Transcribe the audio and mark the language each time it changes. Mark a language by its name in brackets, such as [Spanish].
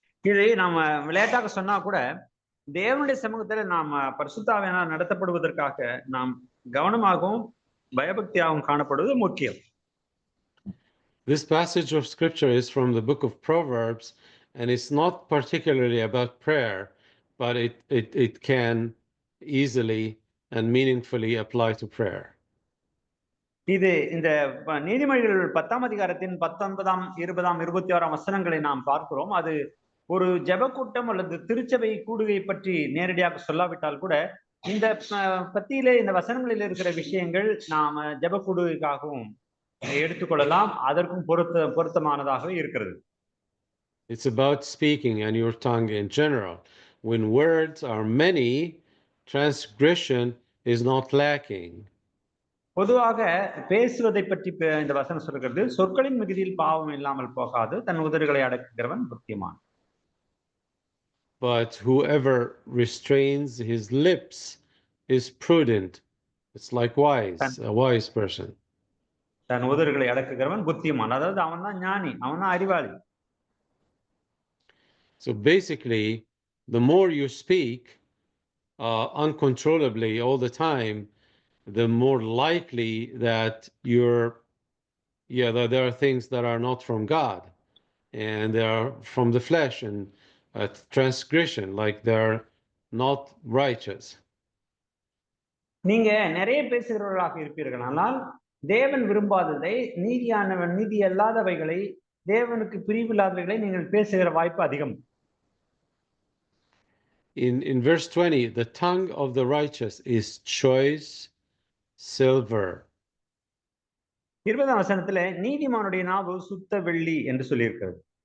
[Tamil] இதை நாம விளையாட்டாக சொன்னா கூட தேவனுடைய சமூகத்துல நாம பரிசுத்த ஆவியானவரால் நடத்தப்படுவதற்காக நாம் கவனமாகவும் பயபக்தியாகவும் காணப்படுவது முக்கியம். [English] This passage of scripture is from the book of Proverbs, and it's not particularly about prayer, but it can easily and meaningfully apply to prayer. [Tamil] இது இந்த நீதிமொழிகள் 10ஆம் அதிகாரத்தின் 19ஆம் 20ஆம் 26ஆம் வசனங்களை நாம் பார்க்கிறோம். அது ஒரு ஜெப கூட்டம் அல்லது திருச்சபை கூடுகை பற்றி நேரடியாக சொல்லாவிட்டால் கூட இந்த பத்தியிலே இந்த வசனங்களில் இருக்கிற விஷயங்கள் நாம ஜெப கூடுகைக்காகவும் எடுத்துக்கொள்ளலாம். அதற்கும் பொருத்தமானதாக இருக்கிறது. [English] It's about speaking and your tongue in general. When words are many, transgression is not lacking. [Tamil] பொதுவாக பேசுவதை பற்றி இந்த வசனம் சொல்கிறது. சொற்களின் மிகுதியில் பாவம் இல்லாமல் போகாது, தன் உதடுகளை அடக்குகிறவன் புத்திமான். [English] But whoever restrains his lips is prudent. It's like a wise person. [Tamil] தன் உதடுகளை அடக்குகிறவன் புத்திமான். அதாவது அவன் தான் ஞானி, அவன் தான் அறிவாளி. [English] So basically, the more you speak uncontrollably all the time, the more likely that there are things that are not from God, and they are from the flesh and transgression, like they're not righteous. [Tamil] நீங்க நிறைய பேசுகிறவர்களாக இருப்பீர்கள், ஆனால் தேவன் விரும்பாததை, நீதி அல்லாதவைகளை, தேவனுக்கு பிரிவில்லாதவைகளை நீங்கள் பேசுகிற வாய்ப்பு அதிகம். [English] In verse 20, the tongue of the righteous is choice silver. [Tamil] 20ஆம் வசனத்துல நீதிமானுடைய நாவு சுத்த வெள்ளி என்று சொல்லியிருக்கிறது.